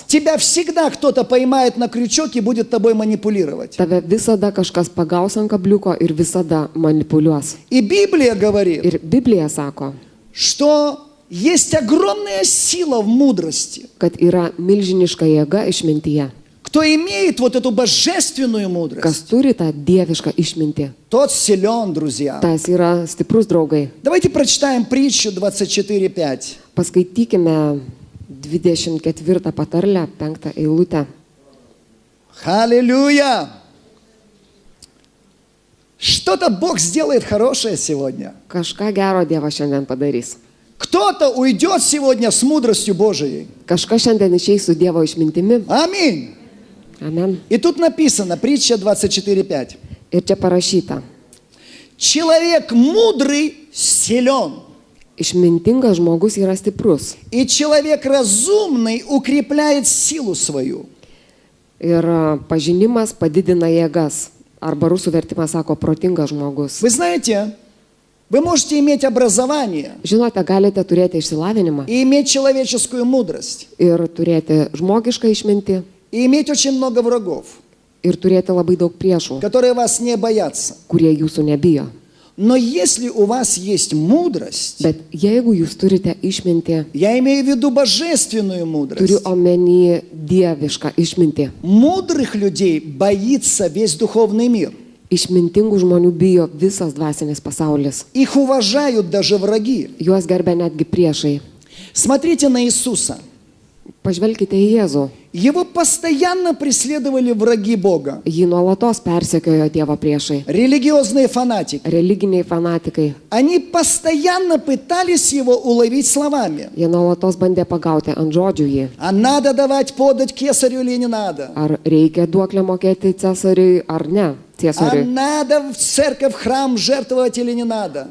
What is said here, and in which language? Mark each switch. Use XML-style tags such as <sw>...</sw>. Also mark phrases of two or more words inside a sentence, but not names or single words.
<ru>тебя всегда кто-то поймает на крючок и будет тобой манипулировать.</ru> <lt>tave visada kažkas pagaus ant kabliuko ir visada manipuliuos.</lt> <ru>И Библия говорит,</ru> <lt>Ir Biblija sako,</lt> <ru>что есть огромная сила в мудрости.</ru> <lt>kad yra milžiniška jėga išmintyje.</lt> <ru>Кто имеет вот эту божественную мудрость,</ru> <lt>Kas turi tą dievišką išmintį,</lt> <ru>тот силен, друзья.</ru> <lt>tas yra stiprus draugai.</lt> <ru>Давайте прочитаем притчу 24:5.</ru> <lt>Paskaitykime 24 patarlę, 5 eilutę.</lt> <ru>Аллилуйя! Что-то Бог сделает хорошее сегодня.</ru> <lt>Kažką gero Dievas šiandien padarys.</lt> <ru>Кто-то уйдет сегодня с мудростью Божией.</ru> <lt>Kažkas šiandien išeis su Dievo išmintimi.</lt> <ru>Аминь.</ru> <lt>Amen.</lt> <ru>И тут написано, притча 24:5.</ru> <lt>Ir čia parašyta,</lt> <ru>Человек мудрый силен,</ru> <lt>išmintingas žmogus yra stiprus.</lt> <ru>и человек разумный укрепляет силу свою.</ru> <lt>Ir pažinimas padidina jėgas. Arba rusų vertimas sako protingas žmogus.</lt> <ru>Вы знаете, вы можете иметь образование</ru> <lt>Žinote, galite turėti išsilavinimą</lt> <ru>и иметь человеческую мудрость,</ru> <lt>ir turėti žmogišką išmintį</lt> <ru>и иметь очень много врагов,</ru> <lt>ir turėti labai daug priešų,</lt> <ru>которые вас не боятся.</ru> <lt>kurie jūsų nebijo.</lt> <ru>Но если у вас есть мудрость,</ru> <lt>Bet jeigu jūs turite išmintį,</lt> <ru>я имею в виду божественную</ru> <lt>turiu</lt> <ru>мудрость,</ru> <lt>omeny dievišką išmintį.</lt> <ru>мудрых людей боится весь духовный мир.</ru> <lt>Išmintingų žmonių bijo visas dvasinis pasaulis.</lt> <ru>Их уважают даже враги.</ru> <lt>Juos gerbia netgi priešai.</lt> <ru>Смотрите на Иисуса.</ru> <lt>Pažvelkite į Jėzų.</lt> <ru>Его постоянно преследовали враги Бога.</ru> <lt>Jį nuolatos persekiojo Dievo priešai.</lt> <ru>Религиозные фанатики.</ru> <lt>Religiniai fanatikai.</lt> <ru>Они постоянно пытались его уловить словами.</ru> <lt>Jie nuolatos bandė pagauti ant žodžių jį.</lt> <ru>А надо давать подать кесарю или не надо?</ru> <lt>Ar reikia duoklę mokėti cesariui ar ne</lt> <ru>А</ru> <lt>cesariui.</lt> <ru>надо в церковь, в храм жертвовать или не надо?</ru>